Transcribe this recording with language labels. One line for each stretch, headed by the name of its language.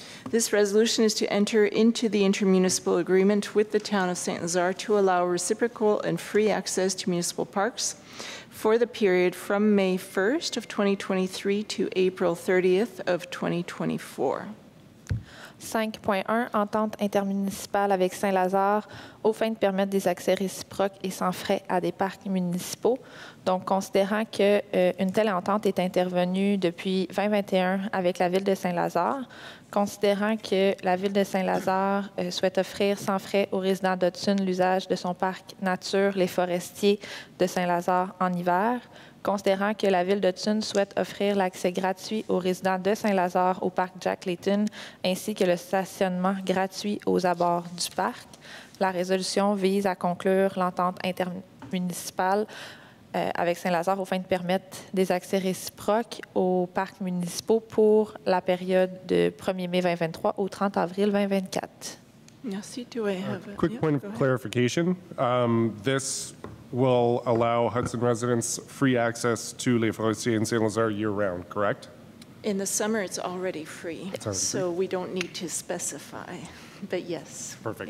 English: This resolution is to enter into the intermunicipal agreement with the Town of St. Lazare to allow reciprocal and free access to municipal parks for the period from May 1st of 2023 to April 30th of 2024.
French: 5.1, entente intermunicipale avec Saint-Lazare aux fins de permettre des accès réciproques et sans frais à des parcs municipaux. Donc, considérant qu'une telle entente est intervenue depuis 2021 avec la Ville de Saint-Lazare, considérant que la Ville de Saint-Lazare souhaite offrir sans frais aux résidents d'Hudson l'usage de son parc nature, les Forestiers de Saint-Lazare en hiver, considérant que la Ville d'Hudson souhaite offrir l'accès gratuit aux résidents de Saint-Lazare au parc Jack Layton, ainsi que le stationnement gratuit aux abords du parc. La résolution vise à conclure l'entente intermunicipale avec Saint-Lazare aux fins de permettre des accès réciproques aux parcs municipaux pour la période de 1er mai 2023 au 30 avril 2024. Merci.
English: Do I have a quick point of clarification? This will allow Hudson residents free access to Les Forestiers in St. Lazare year-round, correct? In the summer, it's already free, It's already so we don't need to specify. But yes, Perfect.